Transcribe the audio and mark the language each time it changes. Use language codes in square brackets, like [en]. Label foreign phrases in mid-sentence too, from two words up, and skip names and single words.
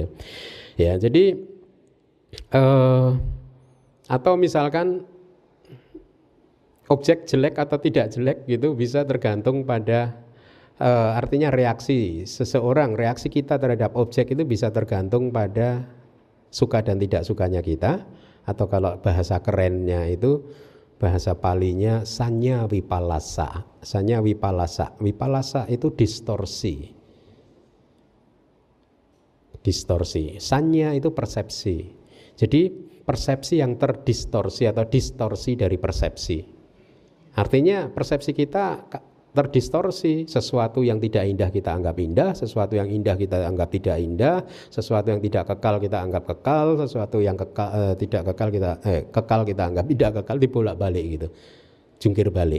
[id] Ya, jadi atau misalkan objek jelek atau tidak jelek gitu bisa tergantung pada artinya reaksi seseorang, reaksi kita terhadap objek itu bisa tergantung pada suka dan tidak sukanya kita. Atau kalau bahasa kerennya itu, bahasa Palinya [pi] sanya wipalasa. Sanya wipalasa. [id] Wipalasa itu distorsi. Distorsi. Sanya itu persepsi. Jadi persepsi yang terdistorsi atau distorsi dari persepsi. Artinya persepsi kita terdistorsi. Sesuatu yang tidak indah kita anggap indah, sesuatu yang indah kita anggap tidak indah, sesuatu yang tidak kekal kita anggap kekal, sesuatu yang tidak kekal kekal kita anggap tidak kekal, dibolak-balik gitu, jungkir balik.